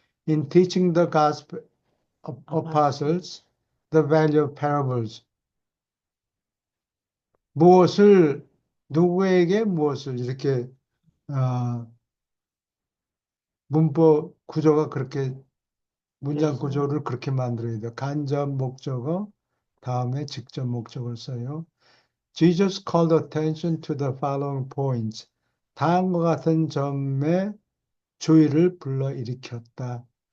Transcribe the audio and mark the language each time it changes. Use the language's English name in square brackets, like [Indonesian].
[English] In teaching the gospel of [Korean] 봤어. [English] apostles, the value of parables. [Korean] 무엇을, 누구에게 무엇을, 이렇게, 어, 문법 구조가 그렇게, 문장 그래서, 구조를 그렇게 만들어야 돼요. 간접 목적어, 다음에 직접 목적을 써요. [English] Jesus called attention to the following points. [Korean] 다음과 같은 점에 주의를 불러일으켰다.